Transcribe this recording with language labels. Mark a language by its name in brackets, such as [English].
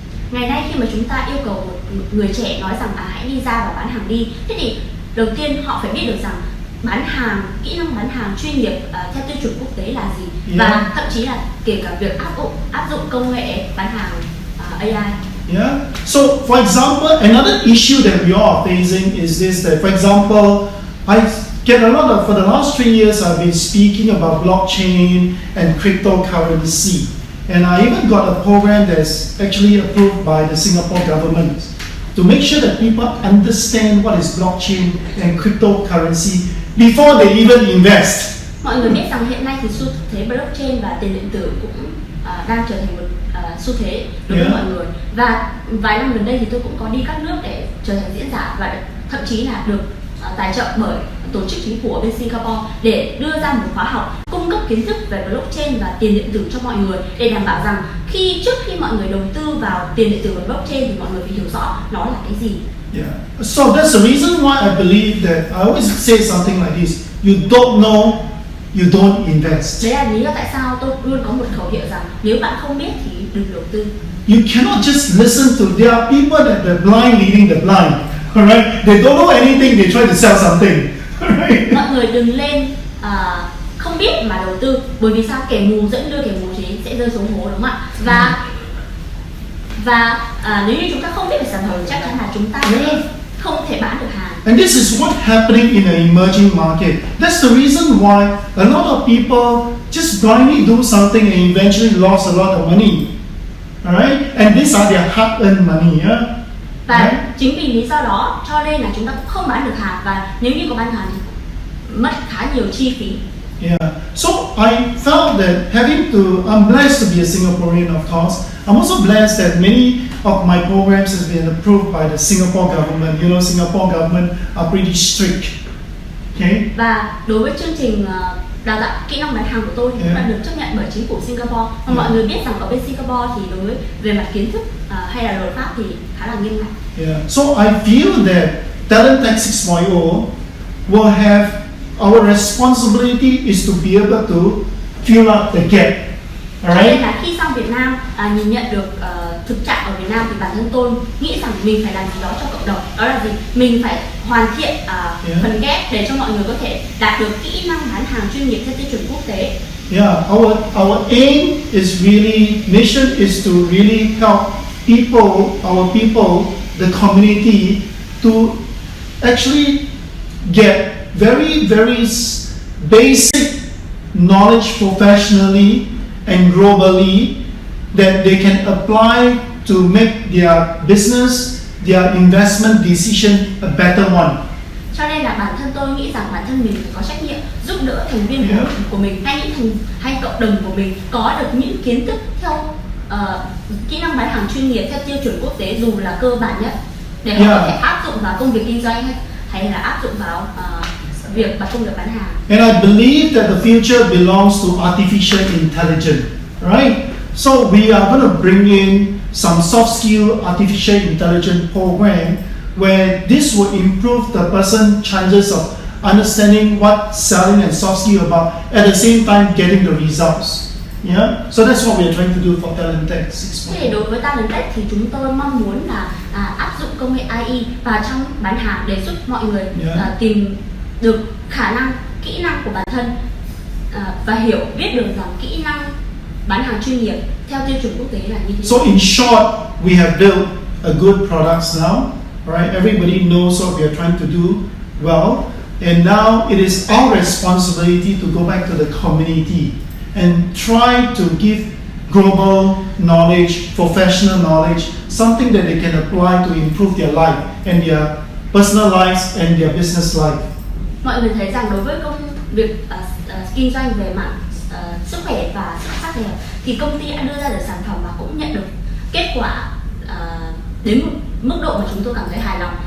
[Vietnamese] Ngày nay khi mà chúng ta yêu cầu một người trẻ nói rằng hãy đi ra và bán hàng đi, thế thì đầu tiên họ phải biết được rằng bán hàng, kỹ năng bán hàng chuyên nghiệp theo tiêu chuẩn quốc tế là gì, và thậm chí là kể cả việc áp dụng công nghệ bán hàng AI. [English] Yeah. So, for example, another issue that we are facing is this: that, for example, I get a lot of, for the last 3 years, I've been speaking about blockchain and cryptocurrency, and I even got a program that's actually approved by the Singapore government to make sure that people understand what is blockchain and cryptocurrency before they even invest. [Vietnamese] Mọi người biết rằng hiện nay thì xu thế blockchain và tiền điện tử cũng đang trở thành một xu thế đối với mọi người. Và vài năm gần đây thì tôi cũng có đi các nước để trở thành diễn giả và thậm chí là được tài trợ bởi tổ chức chính phủ ở bên Singapore để đưa ra một khóa học cung cấp kiến thức về blockchain và tiền điện tử cho mọi người, để đảm bảo rằng trước khi mọi người đầu tư vào tiền điện tử và blockchain thì mọi người phải hiểu rõ nó là cái gì. [English] Yeah. So that's the reason why I believe that I always say something like this: you don't know, you don't invest. [Vietnamese] Đấy là lý do tại sao tôi luôn có một khẩu hiệu rằng nếu bạn không biết thì đừng đầu tư. [English] You cannot just listen to. There are people that the blind leading the blind. Alright, they don't know anything. They try to sell something. Alright. [Vietnamese] Mọi người đừng lên không biết mà đầu tư, bởi vì sao? Kẻ mù dẫn đưa kẻ mù thì sẽ rơi xuống hố, đúng không ạ? Và nếu như chúng ta không biết về sản phẩm, chắc chắn là chúng ta sẽ không thể bán được hàng. [English] And this is what's happening in an emerging market. That's the reason why a lot of people just blindly do something and eventually lost a lot of money. Alright, and these are their hard-earned money. Yeah? [Vietnamese] Và chính vì lý do đó cho nên là chúng ta cũng không bán được hàng, và nếu như có bán hàng thì mất khá nhiều chi phí. [English] Yeah. So I felt that I'm blessed to be a Singaporean, of course. I'm also blessed that many of my programs have been approved by the Singapore government. You know, Singapore government are pretty strict. Okay. [Vietnamese] Và đối với chương trình đào tạo kỹ năng bán hàng của tôi thì cũng đã được chấp nhận bởi chính phủ Singapore. Và mọi người biết rằng ở bên Singapore thì đối với về mặt kiến thức hay là luật pháp thì khá là nghiêm ngặt. [English] Yeah. So I feel that Talent Tech 6.0 will have our responsibility is to be able to fill up the gap. [Vietnamese] Cho nên là khi sang Việt Nam nhìn nhận được thực trạng ở Việt Nam thì bản thân tôi nghĩ rằng mình phải làm gì đó cho cộng đồng. Đó là gì? Mình phải hoàn thiện phần ghép để cho mọi người có thể đạt được kỹ năng bán hàng chuyên nghiệp theo tiêu chuẩn quốc tế. [English] Yeah, our aim is really, mission is to really help our people, the community, to actually get very, very basic knowledge professionally and globally that they can apply to make their business, their investment decision a better one. [Vietnamese] Cho nên là bản thân tôi nghĩ rằng bản thân mình phải có trách nhiệm giúp đỡ thành viên của mình hay cộng đồng của mình có được những kiến thức theo kỹ năng bán hàng chuyên nghiệp theo tiêu chuẩn quốc tế, dù là cơ bản nhất, để họ có thể áp dụng vào công việc kinh doanh hay là áp dụng vào việc công việc bán hàng. [English] And I believe that the future belongs to artificial intelligence, right? So we are going to bring in some soft skill artificial intelligence program where this will improve the person's chances of understanding what selling and soft skill about, at the same time getting the results. Yeah, so that's what we are trying to do for Talent Tech 6.0. [Vietnamese] Thế đối với Talent Tech thì chúng tôi mong muốn là áp dụng công nghệ AI vào trong bán hàng để giúp mọi người tìm được khả năng, kỹ năng của bản thân và biết được rằng kỹ năng bán hàng chuyên nghiệp theo tiêu chuẩn quốc tế là như thế. [English] So in short, we have built a good products now, right? Everybody knows what we are trying to do well, and now it is our responsibility to go back to the community and try to give global knowledge, professional knowledge, something that they can apply to improve their life and their personal lives and their business life. [Vietnamese] Mọi người thấy rằng đối với công việc kinh doanh về mặt sức khỏe và sắc đẹp thì công ty đã đưa ra được sản phẩm và cũng nhận được kết quả đến một mức độ mà chúng tôi cảm thấy hài lòng.